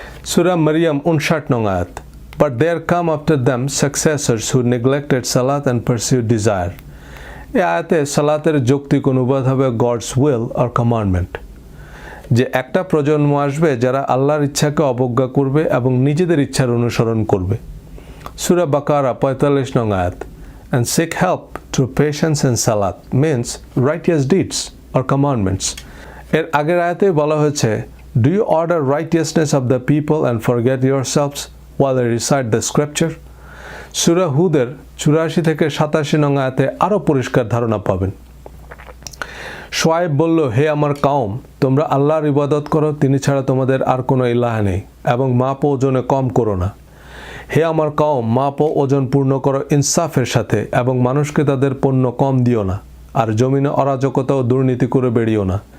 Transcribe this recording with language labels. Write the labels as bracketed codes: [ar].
[bn] সূরা মারিয়াম 59 নং আয়াত, [en] But there came after them successors who neglected salat and pursued desire. [bn] এই আয়াতে সালাতের যৌক্তিক অনুবাদ হবে [en] God's will or commandment, [bn] যে একটা প্রজন্ম আসবে যারা আল্লাহর ইচ্ছাকে অবজ্ঞা করবে এবং নিজেদের ইচ্ছার অনুসরণ করবে। সূরা বাকারা 45 নং আয়াত, [en] and seek help through patience and salat means righteous deeds or commandments. [bn] এর আগের আয়াতে বলা হয়েছে, [en] do you order righteousness of the people and forget yourselves while they recite the scripture? [bn] সূরা হুদের 84 থেকে 87 নং আয়াতে আরো পরিষ্কার ধারণা পাবেন। শুআয়ব বলল, হে আমার কওম, তোমরা আল্লাহর ইবাদত করো, তিনি ছাড়া তোমাদের আর কোনো ইলাহ নেই, এবং মাপ ও ওজনে কম করো না। হে আমার কওম, মাপ ও ওজন পূর্ণ করো ইনসাফের সাথে, এবং মানুষকে তাদের পণ্য কম দিও না, আর জমিনে অরাজকতা ও দুর্নীতি করে বেরিও না।